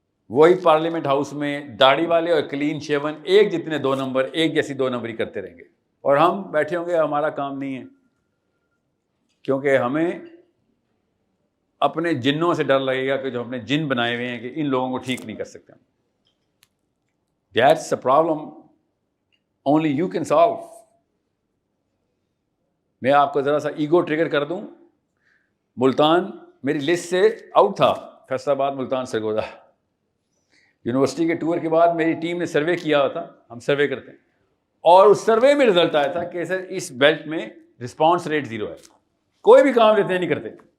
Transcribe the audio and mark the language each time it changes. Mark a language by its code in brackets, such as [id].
[ur] وہی parliament house میں داڑھی والے اور کلین شیون ایک جتنے 2 نمبر, ایک جیسی 2 نمبری کرتے رہیں گے, اور ہم بیٹھے ہوں گے, ہمارا کام نہیں ہے, کیونکہ ہمیں اپنے جنوں سے ڈر لگے گا کہ جو ہم نے جن بنائے ہوئے ہیں کہ ان لوگوں کو ٹھیک نہیں کر سکتے. [en] That's a problem only you can solve. [ur] میں آپ کو ذرا سا ایگو ٹریگر کر دوں. ملتان میری لسٹ سے آؤٹ تھا, فیصل آباد, ملتان, سرگودا. یونیورسٹی کے ٹور کے بعد میری ٹیم نے سروے کیا ہوا تھا, ہم سروے کرتے ہیں, اور اس سروے میں رزلٹ آیا تھا کہ سر اس بیلٹ میں رسپانس ریٹ 0 ہے, کوئی بھی کام لیتے نہیں کرتے.